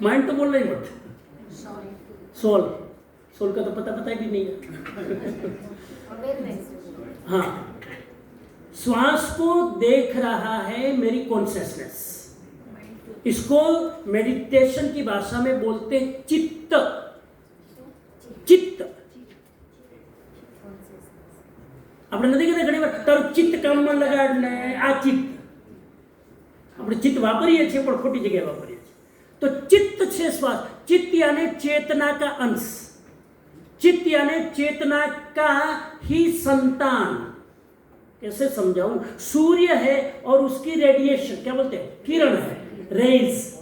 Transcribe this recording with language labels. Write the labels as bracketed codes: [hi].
[hi] Mind तो बोल रही मत, सोल का तो पता भी नहीं है। हाँ, श्वास को देख रहा है मेरी कॉन्शियसनेस। इसको मेडिटेशन की भाषा में बोलते चित्त। [gu] चित्त આપણે નથી કહેતા ઘણી વાર તારું ચિત્ત કામમાં લગાડ ને આ ચિત્ત, આપણે ચિત્ત વાપરીએ છીએ પણ ખોટી જગ્યાએ વાપરીએ છીએ। [hi] તો चित्त છે श्वास। चित्त यानी चेतना का अंश, चित्त यानी चेतना का ही संतान। कैसे समझाऊं? सूर्य है और उसकी रेडिएशन क्या बोलते हैं? किरण है, रेज।